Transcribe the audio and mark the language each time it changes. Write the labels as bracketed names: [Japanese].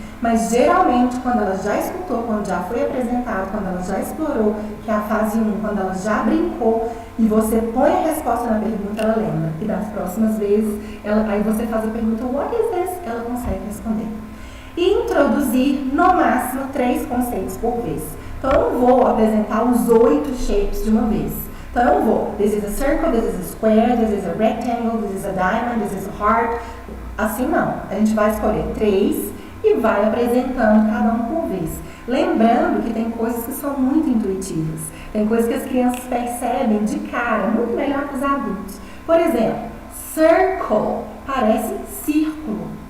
[Portuguese] Mas geralmente, quando ela já escutou, quando já foi apresentado, quando ela já explorou, que é a fase 1, quando ela já brincou, e você põe a resposta na pergunta, ela lembra. E das próximas vezes, aí você faz a pergunta, [English] what is this? [Portuguese] Ela consegue responder. E introduzir, no máximo, 3 conceitos por vez. Então, eu não vou apresentar os 8 shapes de uma vez. Então, eu não vou, [English] this is a circle, this is a square, this is a rectangle, this is a diamond, this is a heart. [Portuguese] Assim não. A gente vai escolher 3 e vai apresentando cada um por vez. Lembrando que tem coisas que são muito intuitivas. Tem coisas que as crianças percebem de cara, muito melhor que os adultos. Por exemplo, circle parece círculo.